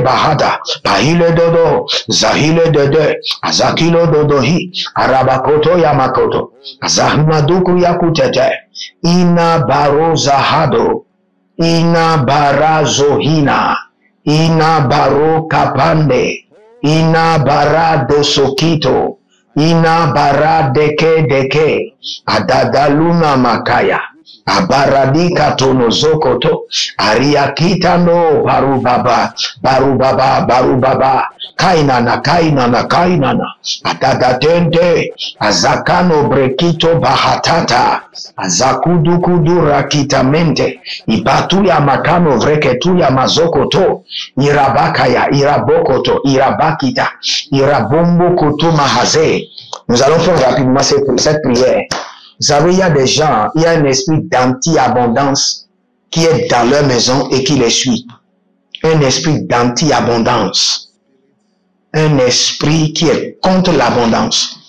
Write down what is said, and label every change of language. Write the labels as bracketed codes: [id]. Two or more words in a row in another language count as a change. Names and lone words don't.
[fr] bahada pahile dodo zahile dede azakilo dodohi arabakoto ya makoto azahmaduku ya kutete ina baroza hado ina barazohina ina baro kapande ina barado sokito ina bara deke deke adadaluna makaya abaradika tonozokoto ariakitano barubaba kainana atadatente azakano brekito bahatata azakudukudu rakitamente ibatu ya makano vreketu ya mazokoto irabakaya irabokoto irabakita irabombo kutuma haze. Nous allons faire rapidement cette prière. Vous savez, il y a des gens, il y a un esprit d'anti-abondance qui est dans leur maison et qui les suit. Un esprit d'anti-abondance. Un esprit qui est contre l'abondance.